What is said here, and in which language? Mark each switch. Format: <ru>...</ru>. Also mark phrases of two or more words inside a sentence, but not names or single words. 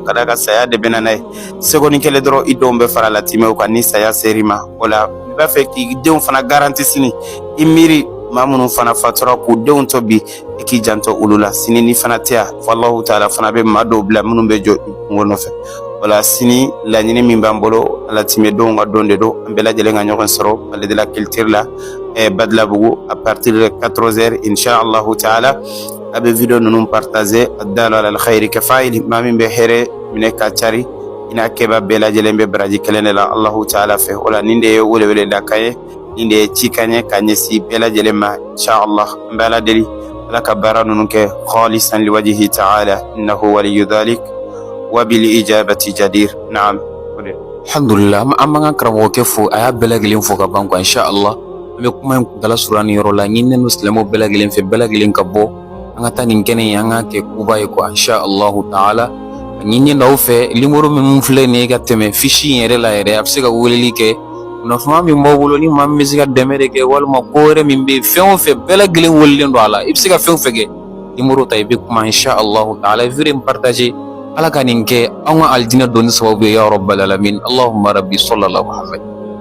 <bm>ka da ka saya de bɛ na n'a ye seconde kelen dɔrɔn i denw bɛ fara la timɛw kan ni saya ser'i ma o la i b'a fɛ k'i denw fana garanti sini i miiri maa minnu fana fatura k'u denw to bi i k'i janto olu la sini ni fana tɛ yan fɔ</bm> <ar>الله تعالى</ar> <bm>fana bɛ maa dɔw bila minnu bɛ jɔ i kungo nɔfɛ wala sini laɲini min b'an bolo ala timɛdenw ka don de don an bɛɛ lajɛlen ka ɲɔgɔn sɔrɔ Palais de la Culture la Badlabugu</bm> <fr>à partir de 14h</fr> <ar>إن شاء الله تعالى</ar> <bm>a bɛ video ninnu partager</bm> <ar>الدال على الخير كفاعله</ar> <bm>maa min bɛ hɛrɛ minɛ ka cari i n'a kɛba bɛɛ lajɛlen bɛ baraji kelen de la</bm> <ar>الله تعالى</ar> <bm>fɛ o la nin de ye welewele da kan ye nin de ye cikan ye ka ɲɛsin bɛɛ lajɛlen ma</bm> <ar>إن شاء الله</ar> <bm>an bɛ ala deli ala ka baara ninnu kɛ</bm> <ar>خالصا لوجهه تعالى إنه ولي ذلك وبالإجابة جدير نعم.</ar> <bm>Alhamdulillah an b'an ka karamɔgɔkɛ fo a y'a bɛɛ lajɛlen fo ka ban quoi</bm> <ar>إن شاء الله</ar> <bm>an bɛ kuma in kuntala surun ni yɔrɔ la ɲininen don silamɛw bɛɛ lajɛlen fɛ bɛɛ lajɛlen ka bɔ an ka taa nin kɛnɛ in an ka kɛ kuba ye quoi</bm> <ar>إن شاء الله تعالى</ar> <bm>a ɲininen don aw fɛ numéro min filɛ nin ye ka tɛmɛ fiche in yɛrɛ la yɛrɛ a bɛ se ka weleli kɛ kunnafoniya min b'aw bolo ni maa min bɛ se ka dɛmɛ de kɛ walima ko wɛrɛ min bɛ yen fɛn o fɛn bɛɛ lajɛlen welelen don a la i bɛ se ka fɛn o fɛn kɛ numéro ta i bɛ kuma</bm> <ar>إن شاء الله تعالى</ar> <bm>video in partager ala ka nin kɛ an ka aljinɛ donni sababu ye</bm> <ar>يا رب العالمين اللهم رب صلى الله محمد.</ar>